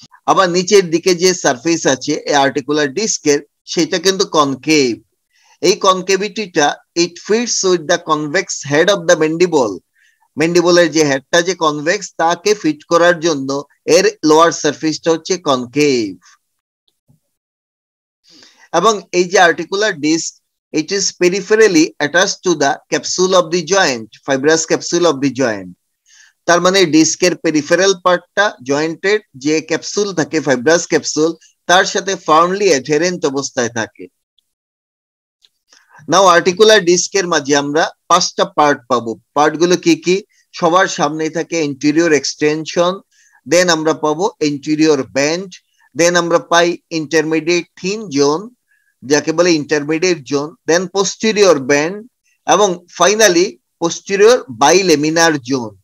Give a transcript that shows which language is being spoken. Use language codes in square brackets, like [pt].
[bn] আবার নিচের দিকে যে সারফেস আছে এই আর্টিকুলার ডিস্কের, সেটা কিন্তু কনকেভ। এই কনকেভিটিটা [en] it fits with the convex head of the mandible, [bn] ম্যান্ডিবলের যে হেডটা যে কনভেক্স তাকে ফিট করার জন্য এর লোয়ার সারফেসটা হচ্ছে কনকেভ। এবং এই যে [en] Articular disc, it is peripherally attached to the capsule of the joint, fibrous capsule of the joint. [bn] তার মানে ডিস্কের পেরিফেরাল পার্টটা জয়েন্টের যে ক্যাপসুল থাকে, ফাইব্রাস ক্যাপসুল, তার সাথে ফার্মলি অ্যাডহেরেন্ট অবস্থায় থাকে। নাও আর্টিকুলার ডিস্কের মাঝে আমরা 5টা পার্ট পাবো। পার্টগুলো কি কি? সবার সামনে থাকে ইন্টেরিয়র এক্সটেনশন, দেন আমরা পাবো ইন্টেরিয়র ব্যান্ড, দেন আমরা পাই ইন্টারমিডিয়েট থিন জোন, যাকে বলে ইন্টারমিডিয়েট জোন, দেন পোস্টেরিয়র ব্যান্ড, এবং ফাইনালি পোস্টেরিয়র বাইলেমিনার জোন।